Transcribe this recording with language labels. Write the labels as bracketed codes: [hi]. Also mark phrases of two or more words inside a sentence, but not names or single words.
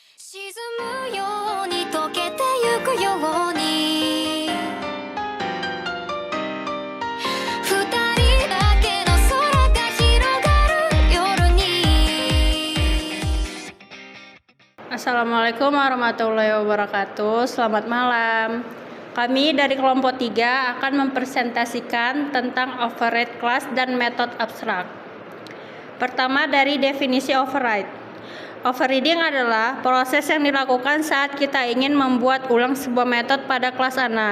[ja] 沈むように溶けてゆくように二人だけの空が広がる夜に [ar] السلام عليكم ورحمة الله وبركاته. [id] Selamat malam. Kami dari kelompok 3 akan mempresentasikan tentang override kelas dan metode abstrak. Pertama dari definisi override. Overriding adalah proses yang dilakukan saat kita ingin membuat ulang sebuah metode pada kelas anak.